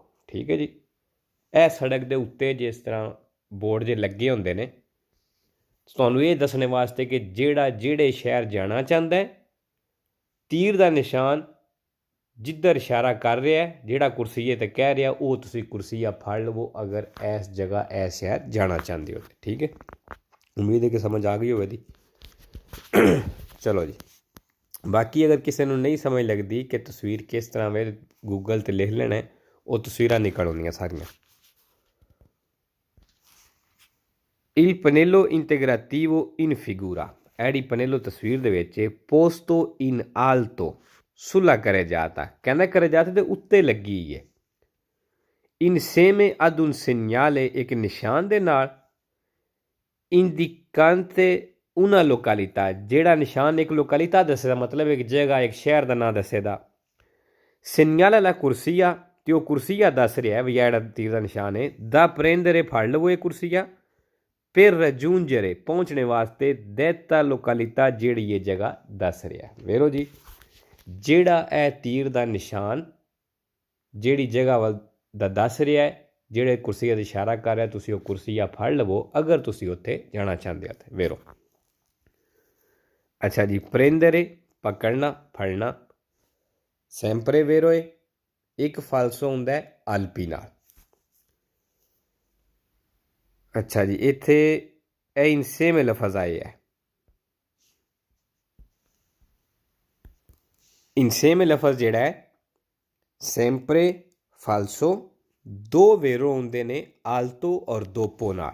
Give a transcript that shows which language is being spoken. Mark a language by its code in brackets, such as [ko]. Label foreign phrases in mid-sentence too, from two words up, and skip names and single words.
[pa] ਠੀਕ ਹੈ ਜੀ, ਇਹ ਸੜਕ ਦੇ ਉੱਤੇ ਜਿਸ ਤਰ੍ਹਾਂ ਬੋਰਡ ਜੇ ਲੱਗੇ ਹੁੰਦੇ ਨੇ, ਤੁਹਾਨੂੰ ਇਹ ਦੱਸਣ ਵਾਸਤੇ ਕਿ ਜਿਹੜੇ ਸ਼ਹਿਰ ਜਾਣਾ ਚਾਹੁੰਦਾ, ਤੀਰ ਦਾ ਨਿਸ਼ਾਨ ਜਿੱਧਰ ਇਸ਼ਾਰਾ ਕਰ ਰਿਹਾ, ਜਿਹੜਾ ਕੁਰਸੀਏ 'ਤੇ ਕਹਿ ਰਿਹਾ, ਉਹ ਤੁਸੀਂ ਕੁਰਸੀਆ ਫੜ ਲਵੋ ਅਗਰ ਇਸ ਜਗ੍ਹਾ ਇਸ ਸ਼ਹਿਰ ਜਾਣਾ ਚਾਹੁੰਦੇ ਹੋ। ਠੀਕ ਹੈ, ਉਮੀਦ ਹੈ ਕਿ ਸਮਝ ਆ ਗਈ ਹੋਵੇ ਦੀ। ਚਲੋ ਜੀ, ਬਾਕੀ ਅਗਰ ਕਿਸੇ ਨੂੰ ਨਹੀਂ ਸਮਝ ਲੱਗਦੀ ਕਿ ਤਸਵੀਰ ਕਿਸ ਤਰ੍ਹਾਂ ਵੇ, ਗੂਗਲ 'ਤੇ ਲਿਖ ਲੈਣਾ, ਉਹ ਤਸਵੀਰਾਂ ਨਿਕਲ ਆਉਂਦੀਆਂ ਸਾਰੀਆਂ। [it] Il pannello integrativo in figura, [pa] ਇਹੜੀ ਪਨੇਲੋ ਤਸਵੀਰ ਦੇ ਵਿੱਚ [it] posto in alto sulla carreggiata, [pa] ਕਹਿੰਦਾ carreggiata ਦੇ ਉੱਤੇ ਲੱਗੀ ਹੈ, [it] insieme ad un segnale, [pa] ਇੱਕ ਨਿਸ਼ਾਨ ਦੇ ਨਾਲ, [it] indicante una località, [pa] ਜਿਹੜਾ ਨਿਸ਼ਾਨ ਇੱਕ ਲੋਕੈਲਿਟà ਦੱਸੇਦਾ, ਮਤਲਬ ਇੱਕ ਜਗ੍ਹਾ, ਇੱਕ ਸ਼ਹਿਰ ਦਾ ਨਾਂ ਦੱਸੇਦਾ। [it] segnala la corsia, [pa] ਤੇ ਉਹ ਕੁਰਸੀਆ ਦੱਸ ਰਿਹਾ ਵੀ ਜਿਹੜਾ ਤੀਰ ਦਾ ਨਿਸ਼ਾਨ ਹੈ, [it] da prendere [pa] ਫੜ ਲਵੋ ਇਹ ਕੁਰਸੀਆ, [it] per raggiungere [pa] ਪਹੁੰਚਣੇ ਵਾਸਤੇ, [it] detta località, [pa] ਜਿਹੜੀ ਇਹ ਜਗ੍ਹਾ ਦੱਸ ਰਿਹਾ। ਵੇਰੋ ਜੀ, ਜਿਹੜਾ ਇਹ ਤੀਰ ਦਾ ਨਿਸ਼ਾਨ ਜਿਹੜੀ ਜਗ੍ਹਾ ਵੱਲ ਦਾ ਦੱਸ ਰਿਹਾ ਹੈ, ਜਿਹੜੇ ਕੁਰਸੀਆ ਦਾ ਇਸ਼ਾਰਾ ਕਰ ਰਿਹਾ, ਤੁਸੀਂ ਉਹ ਕੁਰਸੀਆ ਫੜ ਲਵੋ ਅਗਰ ਤੁਸੀਂ ਉੱਥੇ ਜਾਣਾ ਚਾਹੁੰਦੇ ਹੋ। ਵੇਰੋ ਅੱਛਾ ਜੀ, prendere ਪਕੜਨਾ, ਫੜਨਾ, [it] sempre vero [pa] ਹੈ, ਇੱਕ ਫਾਲਸੋ ਹੁੰਦਾ ਅਲਪੀ ਨਾਲ। ਅੱਛਾ ਜੀ, ਇੱਥੇ ਇਹ ਇਨਸੇਮ ਲਫ਼ਜ਼ ਆਏ ਹੈ, ਇਨਸੇਮ ਲਫ਼ਜ਼ ਜਿਹੜਾ ਹੈ [it] sempre falso, [pa] 2 ਵੇਰੋ ਹੁੰਦੇ ਨੇ ਆਲਤੋ ਔਰ ਦੋਪੋ ਨਾਲ।